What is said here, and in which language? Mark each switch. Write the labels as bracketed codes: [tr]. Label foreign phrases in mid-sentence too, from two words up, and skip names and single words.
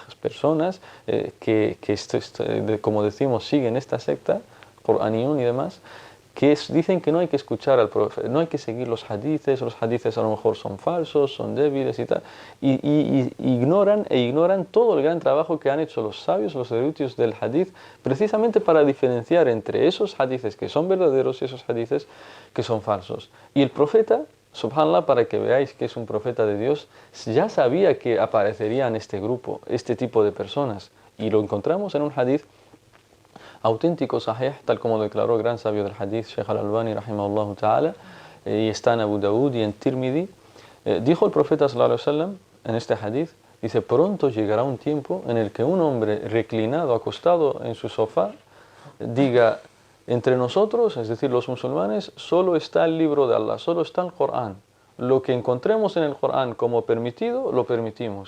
[es] personas que como decimos, siguen esta secta, Coraniyun y demás, que dicen que no hay que escuchar al profeta, no hay que seguir los hadithes a lo mejor son falsos, son débiles y tal, y ignoran todo el gran trabajo que han hecho los sabios, los eruditos del hadith, precisamente para diferenciar entre esos hadithes que son verdaderos y esos hadithes que son falsos. Y el profeta, subhanallah, para que veáis que es un profeta de Dios, ya sabía que aparecería en este grupo, este tipo de personas, y lo encontramos en un hadith auténtico, sahih, tal como declaró el gran sabio del hadith, Sheikh al-Albani, [ar] رحمه الله تعالى, [es] y está en Abu Dawud y en Tirmidhi. Dijo el profeta [ar] صلى الله عليه وسلم [es] en este hadith, dice, pronto llegará un tiempo en el que un hombre reclinado, acostado en su sofá, diga, entre nosotros, es decir, los musulmanes, solo está el libro de Allah, solo está el Corán. Lo que encontremos en el Corán como permitido, lo permitimos.